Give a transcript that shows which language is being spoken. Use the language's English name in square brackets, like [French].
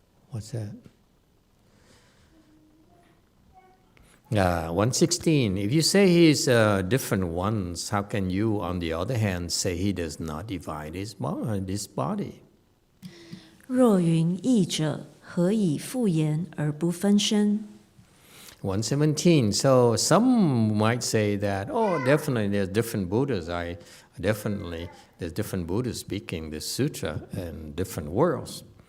[English] What's that? 116. If you say he's different ones, how can you, on the other hand, say he does not divide his body? [Chinese] 若云异者，何以复言而不分身？ [English] 117. So some might say that, oh, definitely there's different Buddhas. There's different Buddhas speaking this sutra in different worlds.